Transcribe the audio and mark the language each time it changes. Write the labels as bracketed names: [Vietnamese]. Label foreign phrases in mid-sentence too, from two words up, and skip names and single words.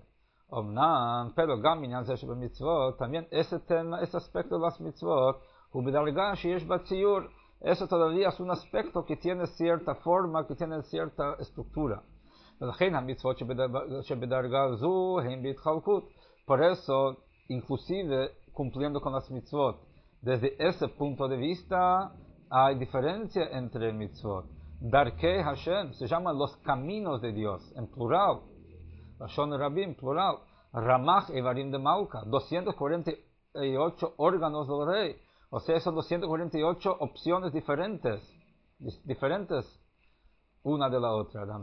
[Spanish] Pero también ese tema, ese aspecto de las mitzvot, eso todavía es un aspecto que tiene cierta forma, que tiene cierta estructura. Por eso, inclusive cumpliendo con las mitzvot, desde ese punto de vista, hay diferencia entre mitzvot. [Hebrew] דרכי השם [Spanish] se llaman los caminos de Dios, en plural. [Hebrew] לשון רבים, [Spanish] plural. [Hebrew] רמ"ח איברים דמלכא, [Spanish] 248 órganos del rey. O sea, son 248 opciones diferentes una de la otra.